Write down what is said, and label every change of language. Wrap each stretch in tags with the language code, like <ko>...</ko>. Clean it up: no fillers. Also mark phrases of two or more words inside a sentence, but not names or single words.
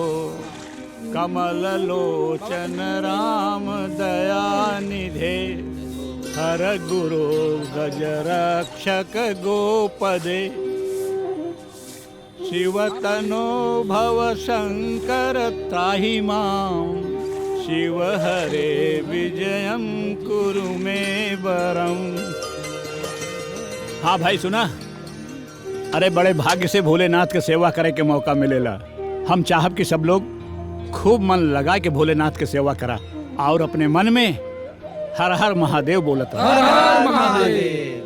<sa>कमल लोचन राम दया निधे, हर गुरु गज रक्षक गोपदे। शिव तनो भव शंकर त्राहि माम, शिव हरे विजयम कुरु मे वरम।</sa> <bho>हाँ भाई सुना, अरे बड़े भाग्य से भोलेनाथ के सेवा करे के मौका मिलेला। हम चाहब कि सब लोग खूब मन लगा के भोलेनाथ के सेवा करा और अपने मन में हर हर महादेव बोलत रहा। हर हर महादेव।</bho>